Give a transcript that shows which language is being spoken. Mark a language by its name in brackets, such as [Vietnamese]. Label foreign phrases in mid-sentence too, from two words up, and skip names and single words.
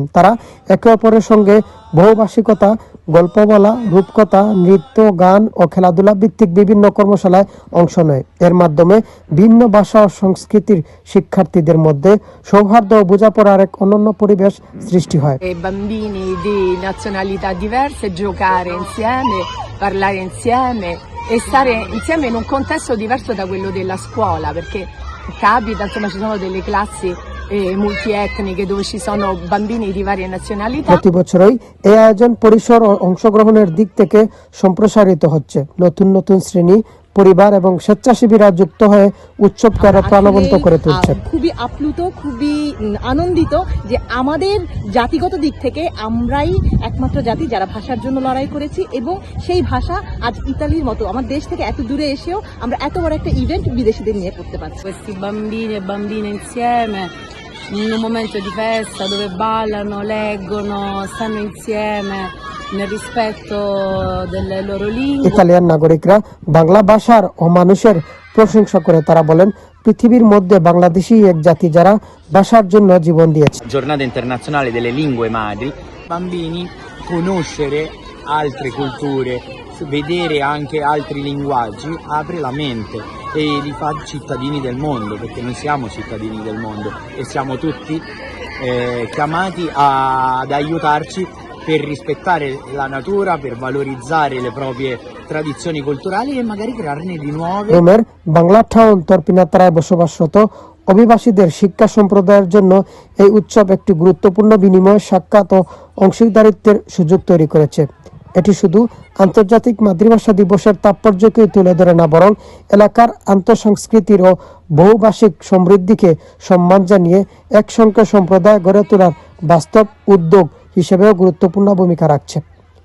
[Bangla] তারা একে অপরের সঙ্গে বহুভাষিকতা, গল্প বলা, রূপকথা, নৃত্য, গান ও খেলাধুলা ভিত্তিক বিভিন্ন কর্মশালায় অংশ নেয়। এর মাধ্যমে ভিন্ন ভাষা ও সংস্কৃতির শিক্ষার্থীদের মধ্যে সৌহার্দ্য ও বোঝাপড়ার এক অনন্য পরিবেশ সৃষ্টি হয়। [Italian] Bambini di nazionalità diverse giocare insieme, parlare insieme e stare insieme in un contesto diverso da quello della scuola, perché capita, insomma, ci sono delle classi multietniche dove ci sono bambini di varie nazionalità. [Bangla] প্রতি বছরই এই আয়োজন পরিসর ও অংশগ্রহণের দিক থেকে সম্প্রসারিত হচ্ছে। নতুন নতুন শ্রেণী, পরিবার এবং স্বেচ্ছাসেবীরা যুক্ত হয়ে উৎসবকে আরো প্রাণবন্ত করে তুলছে। খুবই আপ্লুত, খুবই আনন্দিত যে আমাদের জাতিগত দিক থেকে আমরাই একমাত্র জাতি যারা ভাষার জন্য লড়াই করেছি, এবং সেই ভাষা আজ ইতালির মতো আমার দেশ থেকে এত দূরে এসেও আমরা এত বড় একটা ইভেন্ট বিদেশিদের নিয়ে করতে পারছি। [Italian] Questi bambini e bambine insieme in un momento di festa dove ballano, leggono, stanno insieme nel rispetto delle loro lingue. [Bangla] ইতালিয়ান নাগরিকরা বাংলা ভাষার ও মানুষের প্রশংসা করে। তারা বলেন, পৃথিবীর মধ্যে বাংলাদেশী এক জাতি যারা ভাষার জন্য জীবন দিয়েছে। [Italian] Giornata internazionale delle lingue madri. Bambini, conoscere altre culture, vedere anche altri linguaggi apre la mente e li fa cittadini del mondo, perché noi siamo cittadini del mondo e siamo tutti chiamati ad aiutarci per rispettare la natura, per valorizzare le proprie tradizioni culturali e magari crearne di nuove. [Bangla] রোমের বাংলা টাউন তর্পিনাত্রায় বসবাসরত অভিবাসীদের শিক্ষা সম্প্রদায়ের জন্য এই উৎসব একটি গুরুত্বপূর্ণ বিনিময়, সাক্ষাৎ ও অংশীদারিত্বের সুযোগ তৈরি করেছে। এটি শুধু আন্তর্জাতিক মাতৃভাষা দিবসের তাৎপর্যকেই তুলে ধরে না, বরং এলাকার আন্তঃসংস্কৃতির ও বহুভাষিক সমৃদ্ধিকে সম্মান জানিয়ে একসঙ্গে সম্প্রদায় গড়ে তোলার বাস্তব উদ্যোগ হিসেবেও গুরুত্বপূর্ণ ভূমিকা রাখছে।